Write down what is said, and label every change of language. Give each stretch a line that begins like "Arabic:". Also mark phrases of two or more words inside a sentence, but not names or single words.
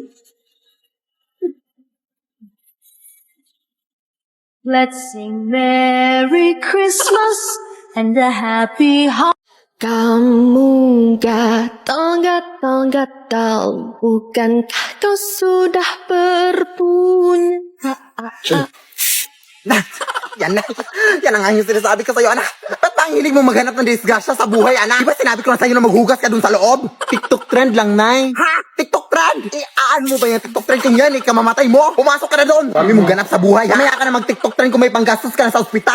English: Let's sing Merry Christmas and a Happy Holiday.
Malay: Kamu gatal, bukankah kau sudah berpunya?
Filipino: Yan ang ang sinasabi ko sa'yo, anak. Ba't ba ang hilig mo maghanap ng disgrasya sa buhay, anak? Di ba sinabi ko na sa'yo na maghugas ka dun sa loob? TikTok trend lang, Nay. Ha? TikTok trend? yan? Aan mo ba yung TikTok trend kung yan? Kamamatay mo. Pumasok ka na doon. Kami mong ganap sa buhay. Mamaya ka na mag-TikTok trend kung may panggastos ka na sa ospital.